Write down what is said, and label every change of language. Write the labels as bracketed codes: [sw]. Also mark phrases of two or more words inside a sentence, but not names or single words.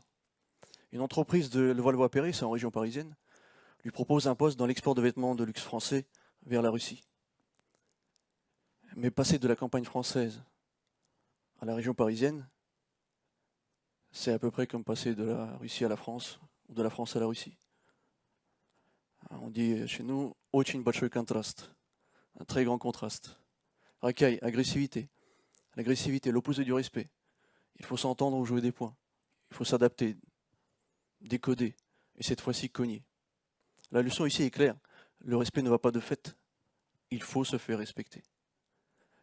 [fr] Une entreprise de Levallois-Perret, c'est en région parisienne, lui propose un poste dans l'export de vêtements de luxe français vers la Russie. Mais passer de la campagne française à la région parisienne, c'est à peu près comme passer de la Russie à la France ou de la France à la Russie. On dit chez nous « [ru] очень большой контраст », [fr] un très grand contraste. Racaille, agressivité. L'agressivité, l'opposé du respect. Il faut s'entendre ou jouer des points. Il faut s'adapter, décoder, et cette fois-ci cogner. La leçon ici est claire. Le respect ne va pas de fait. Il faut se faire respecter.